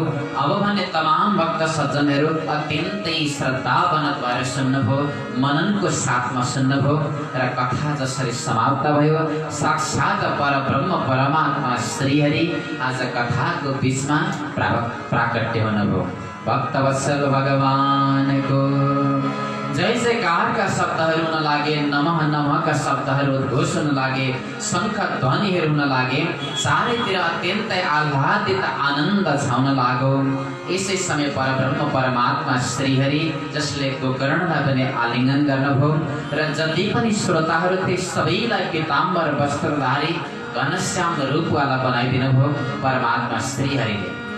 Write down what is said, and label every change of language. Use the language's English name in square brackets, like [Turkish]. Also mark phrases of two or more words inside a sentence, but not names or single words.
[Nepali] अब भने तमाम भक्त सज्जनहरू अत्यन्तै श्रद्धावनत भएर सुन्नुभयो, मननको साथमा सुन्नुभयो, र कथा जसरी समाप्त भयो, साक्षात् परब्रह्म परमात्मा श्रीहरि आज कथाको बीचमा प्राकट्य हुनुभयो। भक्तवत्सल भगवानको जय जयकार का शब्दहरू हुन लागे, नमः नमः का शब्दहरू उद्घोष हुन लागे, शङ्ख ध्वनिहरू हुन लागे, चारैतिर अत्यन्तै आह्लादित आनन्द छाउन लाग्यो। यसै समय परब्रह्म परमात्मा श्रीहरि जसले गोकर्णलाई पनि आलिङ्गन गर्नुभयो र जति पनि श्रोताहरू थिए सबैलाई पीताम्बर वस्त्रधारी घनश्याम रूपवाला बनाइदिनु भयो परमात्मा श्रीहरिले।